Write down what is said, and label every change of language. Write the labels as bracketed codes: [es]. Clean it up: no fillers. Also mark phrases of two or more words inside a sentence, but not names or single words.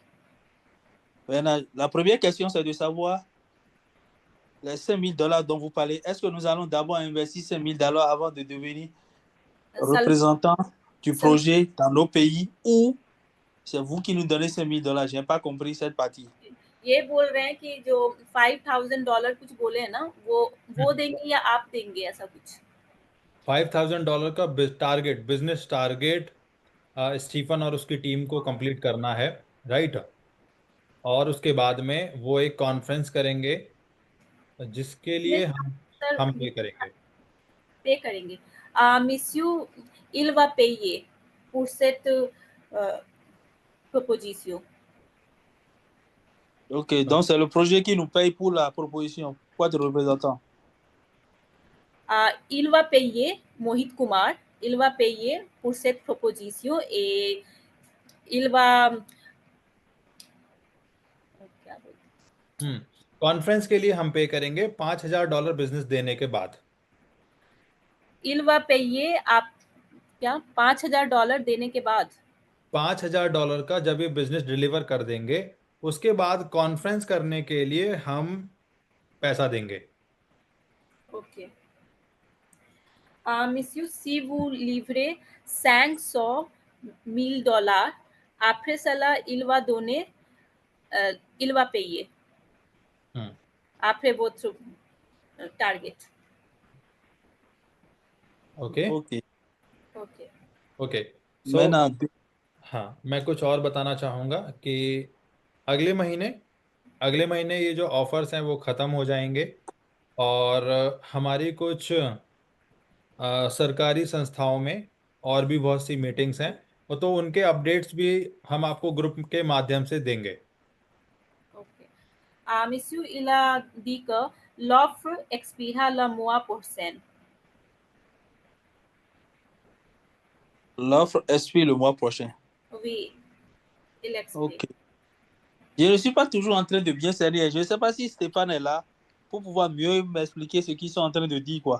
[fr] Maintenant, la première question, c'est de savoir les $5,000 dont vous parlez. Est-ce que nous allons d'abord investir $5,000 avant de devenir représentant du projet dans nos pays ou c'est vous qui nous donnez $5,000? Je n'ai pas compris cette partie. [hi] ये बोल रहे हैं कि जो $5,000 कुछ बोले हैं ना वो देंगे या आप देंगे ऐसा कुछ. $5,000 का टारगेट, [en] business target [hi] स्टीफन और उसकी टीम को कंप्लीट करना है. राइट. और उसके बाद में वो एक कॉन्फ्रेंस करेंगे जिसके लिए हम पे करेंगे. पे करेंगे. [fr] Monsieur, il va payer pour cette proposition. Ok, donc c'est le projet qui nous paye pour la proposition. Quoi de représentant? Il va payer, Mohit Kumar, il va payer pour cette proposition et il va [hi] कॉन्फ्रेंस के लिए हम पे करेंगे $5,000 बिजनेस देने के बाद. [fr] il va payer [hi] आप क्या $5,000 देने के बाद. $5,000 का जब ये बिजनेस डिलीवर कर देंगे उसके बाद कॉन्फ्रेंस करने के लिए हम पैसा देंगे. ओके. [fr] Monsieur, si vous livrez $500,000, après cela, il va donner, il va payer. Après votre target. [hi] ओके. ओके. ओके. ओके. [fr] Maintenant, [hi] हाँ, मैं कुछ और बताना चाहूँगा कि अगले महीने ये जो ऑफर्स हैं वो ख़त्म हो जाएंगे और हमारी कुछ सरकारी संस्थाओं में और भी बहुत सी मीटिंग्स हैं, और तो उनके अपडेट्स भी हम आपको ग्रुप के माध्यम से देंगे। ओके। [fr] Monsieur, il a dit que l'offre expira le mois prochain. L'offre expire le mois prochain. Oui, il explique. Ok. Je ne suis pas toujours en train de bien cerner. Je ne sais pas si Stéphane est là pour pouvoir mieux m'expliquer ce qu'ils sont en train de dire, quoi.